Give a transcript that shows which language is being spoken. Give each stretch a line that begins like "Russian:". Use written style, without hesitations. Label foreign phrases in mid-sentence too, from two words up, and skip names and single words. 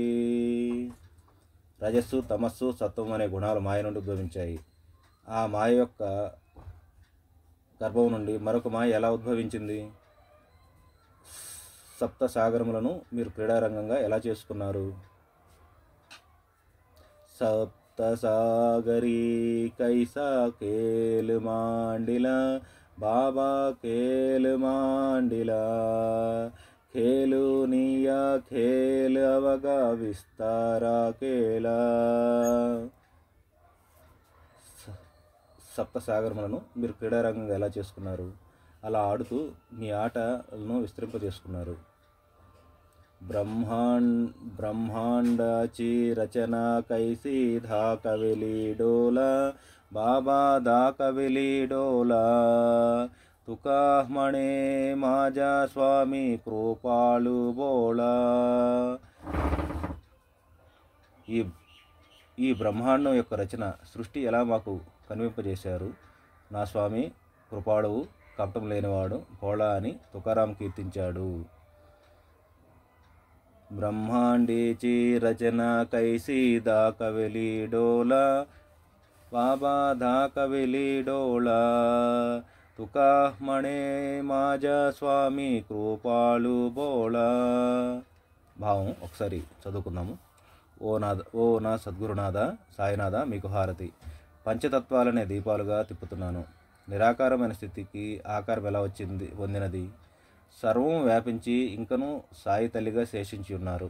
Telugu: రజస్సు, తమస్సు, సత్వం అనే గుణాలు మాయ నుండి ఉద్భవించాయి. ఆ మాయ యొక్క గర్భం నుండి మరొక మాయ ఎలా ఉద్భవించింది? సప్త సాగరములను మీరు క్రీడారంగంగా ఎలా చేసుకున్నారు?
Marathi: सप्त सागरी कैसा खेळ मांडिला, बाबा खेळ मांडिला. खेलूनिया खेल अवगा विस्तारा केला.
Telugu: సప్త సాగరములను మీరు క్రీడారంగంగా ఎలా చేసుకున్నారు? అలా ఆడుతూ మీ ఆటలను విస్తరింపజేసుకున్నారు.
Marathi: ब्रह्मांडाची रचना कैसी दाखविली डोळा, बाबा दाखविली डोळा. तुका म्हणे माझ्या स्वामी कृपाळू बोला.
Telugu: ఈ బ్రహ్మాండం యొక్క రచన సృష్టి ఎలా మాకు కనిపింపజేశారు? నా స్వామి కృపాళువు, కపటం లేనివాడు, భోళా అని తుకారాం కీర్తించాడు.
Marathi: ब्रह्मांडेची रचना कैसी दाखविली डोळा, बाबा दाखविली डोळा. तुका म्हणे माझ्या स्वामी कृपाळू बोळा.
Telugu: భావం ఒకసారి చదువుకుందాము. ఓ నా సద్గురునాథ సాయినాథ మీకు హారతి. పంచతత్వాలనే దీపాలుగా తిప్పుతున్నాను. నిరాకారమైన స్థితికి ఆకారం ఎలా పొందినది? సర్వము వ్యాపించి ఇంకనూ సాయి తల్లిగా శేషించి ఉన్నారు.